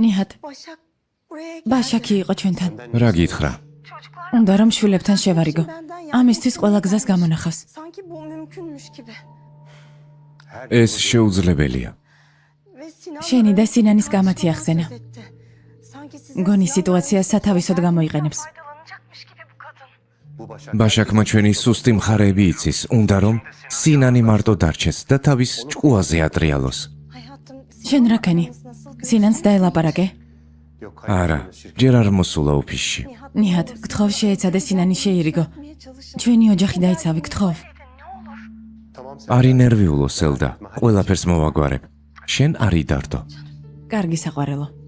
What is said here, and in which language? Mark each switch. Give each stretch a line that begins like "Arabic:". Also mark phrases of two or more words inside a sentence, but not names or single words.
Georgian: ნიჰატ,
Turkish: Başak buraya geldi.
Georgian: ბაშაკი იყო ჩვენთან. რა გითხრა? უნდა რომ შვილებთან შევარიგო. ამისთვის ყველა გზას გამონახავს.
Turkish: Sanki bu mümkünmüş gibi.
Georgian: ეს შეუძლებელია.
Turkish: Ve Sinan
Georgian: შენი და
Turkish: öyle
Georgian: სინანის
Turkish: bir
Georgian: გამათი
Turkish: karşıma
Georgian: ახსენე.
Turkish: söz etti. Sanki sizin
Georgian: მგონი
Turkish: Sinan'la
Georgian: სიტუაციას სათავისოდ გამოიყენებს.
Turkish: faydalanacakmış gibi bu kadın.
Georgian: ბაშაკმა ჩვენი სუსტი მხარეები იცის, უნდა რომ სინანი მარტო დარჩეს და თავის ჭკუაზე ატრიალოს.
Turkish: Hayatım,
Georgian: შენ რა ქენი?
Turkish: nasıl
Georgian: სინანს დაელაპარაკე. არა, ჯერ არ მოსულა ოფისში. ნიჰატ, გთხოვ შეეცადე სინანი შეირიგო.
Turkish: yapmaya çalışın.
Georgian: ჩვენი ოჯახი დაიცავი, გთხოვ. არ ინერვიულო სელდა, ყველაფერს მოვაგვარებ. შენ არ იდარდო. კარგი საყვარელო.